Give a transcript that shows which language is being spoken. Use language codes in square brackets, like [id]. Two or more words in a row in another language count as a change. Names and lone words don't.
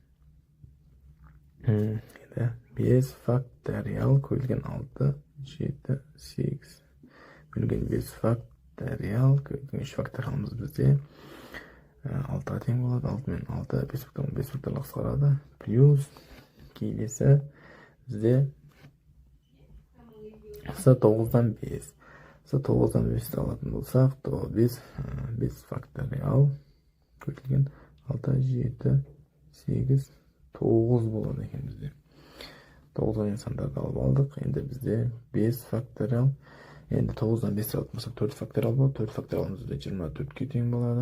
[kk] 5 факториал көбейтілген 6, 7, 8. Бөлінген 5 факториал көбейтілген 3 факториалымыз бізде 6-ға тең болады. 6 мен 6, 5 факториал қысқарады. Плюс келесі бізде С 9-дан 5. С 9'dan 5'ti alатын болсақ, 5 факториал көбейтілген 6, 7, 8, 9 болады екен бізде. 9'ға дейін сандарды алып алдық. Енді бізде 5 факториал. Енді 9'дан 5 алатын болсақ, 4 факториал болады. 4 факториалымыз да 24-ке тең болады.